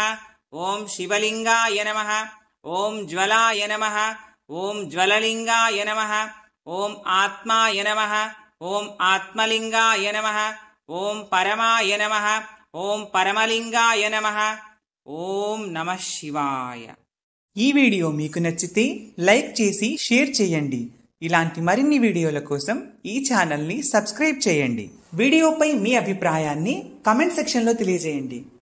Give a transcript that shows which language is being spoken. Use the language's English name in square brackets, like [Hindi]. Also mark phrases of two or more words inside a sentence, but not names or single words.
[Sanskrit] ओम शिवलिंगाय नमः। ओम ज्वलाय नमः। ओम ज्वललिंगाय नमः। ओम आत्माय नमः। ओम आत्मलिंगाय नमः। ओम परमाय नमः। ओम परमलिंगाय नमः। ओम नमः शिवाय। [Telugu] ఈ వీడియో మీకు నచ్చితే లైక్ చేసి షేర్ చేయండి. ఇలాంటి మరిన్ని వీడియోల కోసం ఈ ఛానల్ ని సబ్స్క్రైబ్ చేయండి. వీడియోపై మీ అభిప్రాయాన్ని [English] comment section [Telugu] లో తెలియజేయండి.